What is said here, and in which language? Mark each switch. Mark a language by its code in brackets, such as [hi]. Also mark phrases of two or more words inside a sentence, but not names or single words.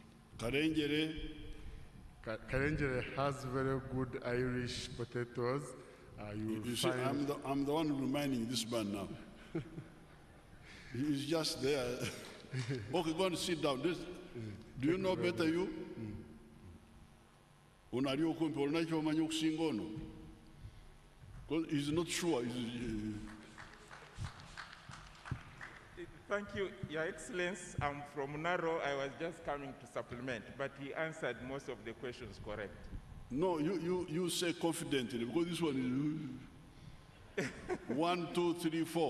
[en] Karengere. Karengere has very good Irish potatoes. You see, I'm the one reminding this man now. He's just there. Okay, go and sit down. Do you know better you? Unalio kumpe unacho manyo kusingono. He's not sure. Thank you, Your Excellency. I'm from Naro. I was just coming to supplement, but he answered most of the questions correct. No, you say confidently, because this one is 1, 2, 3, 4.